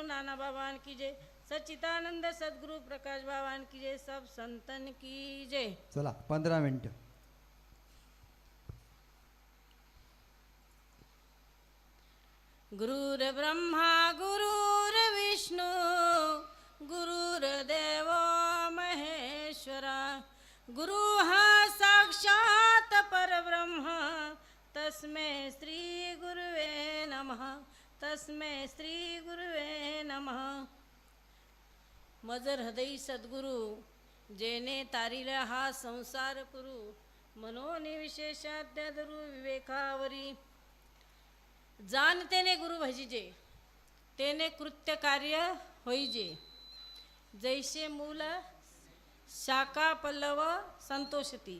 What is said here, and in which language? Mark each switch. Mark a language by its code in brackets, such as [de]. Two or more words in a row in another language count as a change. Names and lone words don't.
[mr] नाना बाबान की जय, सच्चिदानंद सद्गुरु प्रकाश बाबान की जय, सब संतन की जय. चला 15 मिनिटं. [sa] गुरुर्ब्रह्मा गुरुर्विष्णू गुरुर्देव महेश्वरा, गुरु हा साक्षात परब्रह्म, तस्मै श्री गुरुवे नमः, तस्मै श्री गुरुवे नमः. [mr] मज हृदयी सद्गुरु जेने तारिला हा संसार पुरू, मनोनी विशेषाद्याधरू विवेकावरी. जाणतेने गुरु भजिजे, तेने कृत्य कार्य होईजे, जैसे मूल शाखा पल्लव संतोषती.